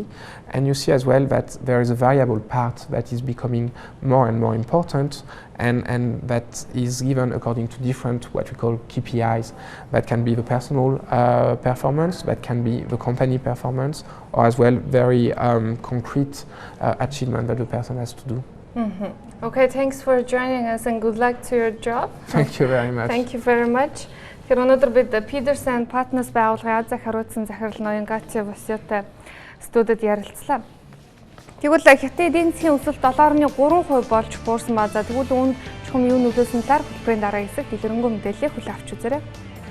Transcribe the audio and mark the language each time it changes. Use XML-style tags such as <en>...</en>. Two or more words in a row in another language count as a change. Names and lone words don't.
<en>And you see as well that there is a variable part that is becoming more and more important, and that is given according to different what we call KPIs. That can be the personal performance, that can be the company performance, or as well very concrete achievement that the person has to do. Okay, thanks for joining us and good luck to your job. Thank you very much. Thank you very much.</en> <mn>Тэгэхээр өнөөдөр бид Pedersen Partners байгууллагын Азийг хариуцсан захирал ноён Гати Босётой студид ярилцлаа. Тэгвэл Хятад эдийн засгийн өсөлт 7.3% болж буурсан ба за тэгвэл үүнд чухам юу нөлөөсөн талаар хөтөлбөрийн дараа хэсэг дэлгэрэнгүй мэдээллийг хүлээн авч үзээрэй.</mn>